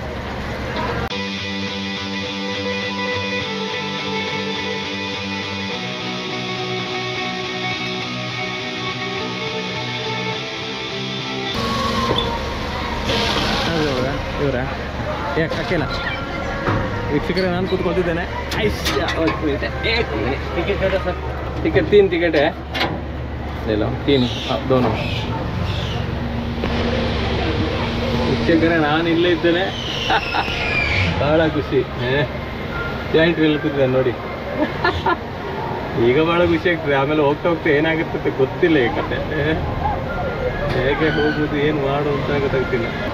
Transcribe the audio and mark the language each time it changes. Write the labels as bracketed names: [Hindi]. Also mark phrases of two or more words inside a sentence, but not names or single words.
[Kannada] ಇವರ ಯಾಕೆ ಅಕ್ಕಿಲ್ಲ ವೀಕ್ಷಕರೇ, ನಾನು ಕೂತ್ಕೊಳ್ತಿದ್ದೇನೆ. [English] ticket sir, ticket [Hindi] 3 टिकट है, ले लो 3 दोनों. [Kannada] ವೀಕ್ಷಕರೇ, ನಾನು ಇಲ್ಲೇ ಇದ್ದೇನೆ, ಭಾಳ ಖುಷಿ. [English] giant wheel [Kannada] ಕೂತಿದ್ದಾನೆ ನೋಡಿ. ಈಗ ಭಾಳ ಖುಷಿ ಆಗ್ತದೆ, ಆಮೇಲೆ ಹೋಗ್ತಾ ಹೋಗ್ತಾ ಏನಾಗುತ್ತೆ ಗೊತ್ತಿಲ್ಲ ಈ ಕತೆ. ಹೇಗೆ ಹೋಗುದು, ಏನು ಮಾಡು ಅಂತ ಗೊತ್ತಾಗ್ತಿಲ್ಲ.